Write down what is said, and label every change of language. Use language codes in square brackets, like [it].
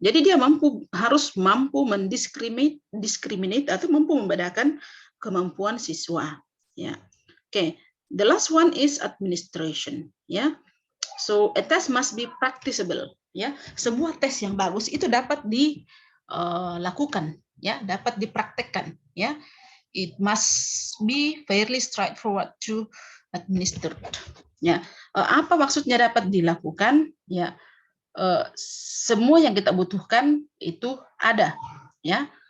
[id] Jadi dia harus mampu mendiskriminate atau mampu membedakan kemampuan siswa. Ya, oke. [en] The last one is administration. Ya, so a test must be practicable. [id] Ya, sebuah tes yang bagus itu dapat dilakukan. Ya, dapat dipraktekkan. [en] Ya, it must be fairly straightforward to administer. [id] Ya, apa maksudnya dapat dilakukan? Ya. Semua yang kita butuhkan itu ada, ya.